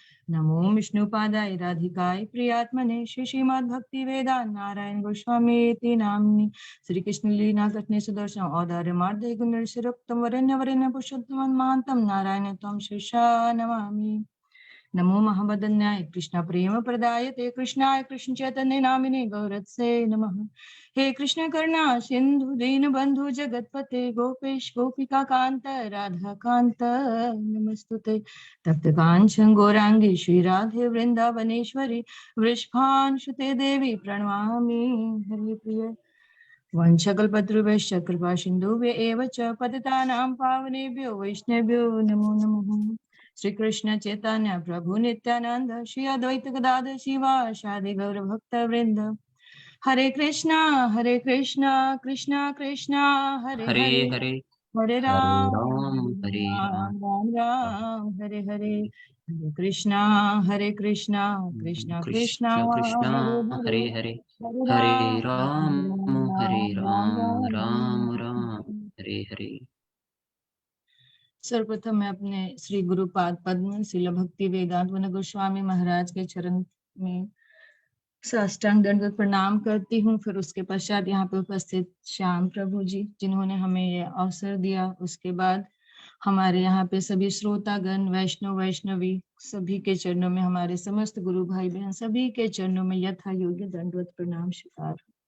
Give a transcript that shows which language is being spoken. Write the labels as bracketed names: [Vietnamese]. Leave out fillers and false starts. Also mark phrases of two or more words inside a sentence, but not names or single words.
[Sanskrit] नमो विष्णुपादाय राधिकाय प्रियात्मने श्री श्रीमद् भक्ति वेदांत नारायण गोस्वामी इति नाम्नि श्री कृष्ण लीला कृष्ण सुदर्शन औदार्य मार्दय गुणर्षिरोक्तम वरेण्य वरेण्य पुरुषोत्तम महांतम नारायण त्वं शिष्या नमामि। नमो महावदन्याय कृष्ण प्रेम प्रदायते कृष्णाय कृष्ण चैतन्य नामिने गौरत्से नमः। हे कृष्ण करुणा सिंधु दीन बंधु जगतपते गोपेश गोपिका कांत राधा कांत नमस्तुते। तप्त कांचन गौरांगी श्री राधे वृंदावनेश्वरी वृषभानुसुते देवी प्रणमामि हरिप्रिये। वंशकल्पतरुभ्यश्च कृपा सिन्धुभ्य एव च पतितानां पावनेभ्यो वैष्णवेभ्यो नमो नमः। श्री कृष्ण चैतन्य प्रभु नित्यानंद श्री अद्वैत गदाधर शिवासादि गौर भक्त वृंद। हरे कृष्णा कृष्णा कृष्णा हरे हरे हरे हरे हरे हरे राम राम हरे राम राम राम हरे हरे। हरे कृष्णा कृष्णा राम कृष्णा कृष्ण कृष्ण हरे हरे हरे हरे हरे हरे राम राम हरे राम राम राम राम राम राम। हरे हरे। [Hindi] सर्वप्रथम मैं अपने श्री गुरुपाद पद्म शिल भक्ति वेदांत वन गोस्वामी महाराज के चरण में साष्टांग दंडवत प्रणाम करती हूँ। फिर उसके पश्चात यहाँ पे उपस्थित श्याम प्रभु जी जिन्होंने हमें ये अवसर दिया, उसके बाद हमारे यहाँ पे सभी श्रोतागण वैष्णव वैष्णवी सभी के चरणों में, हमारे समस्त गुरु भाई बहन सभी के चरणों में यथा योग्य दंडवत प्रणाम स्वीकार।